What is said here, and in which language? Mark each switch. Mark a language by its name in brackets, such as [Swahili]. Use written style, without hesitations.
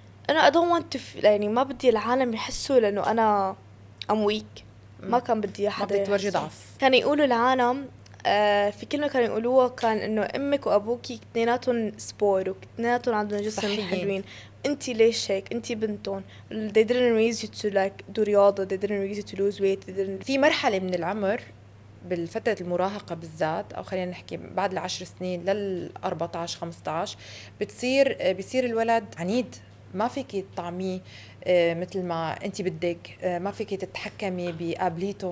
[Arabic] انا [English] I don't want to [Arabic] يعني ما بدي العالم يحسوا لانه انا [English] I'm weak. [Arabic] ما كان بدي حدا، ما بدي تورجي ضعف. كان يقولوا العالم في كلمة كانوا يقولوها، كان انه امك وابوكي اثنيناتهم سبور واثنيناتهم عندهم جسم حلوين، انتي ليش هيك؟ انتي بنتون. [English] they didn't raise you to like do رياضة، they didn't raise you to lose weight. [Arabic] في مرحلة من العمر بالفترة المراهقة بالذات، أو خلينا نحكي بعد 10 سنين لل14-15 بيصير الولد عنيد، ما فيك تطعميه مثل ما انت بدك، ما فيك تتحكمي بقابليته.